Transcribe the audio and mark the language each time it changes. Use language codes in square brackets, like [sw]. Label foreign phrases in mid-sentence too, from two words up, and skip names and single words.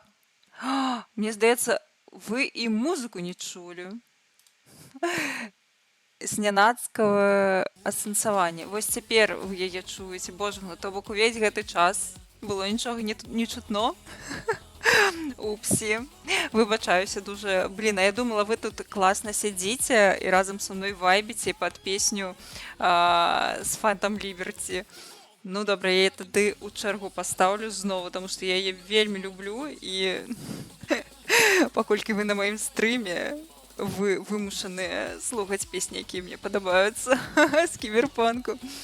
[be] Мне здаецца, вы і музыку не чулі. Знянацкага асэнсавання. Вось цяпер вы яе чуеце. Божа, ну то бок увесь гэты час было нічога не чутно. Упсі. Выбачаюся дуже. Блін, а я думала, ви тут класна сядзіце і разам са мной вайбіце пад песню з Phantom Liberty. Ну добра, я яе тады ў чэргу пастаўлю зноwu, таму што я яе вельмі люблю і паколькі вы на маім стрыме, вы вымушаныя слухаць песні, якія мне падабаюцца з кіберпанку.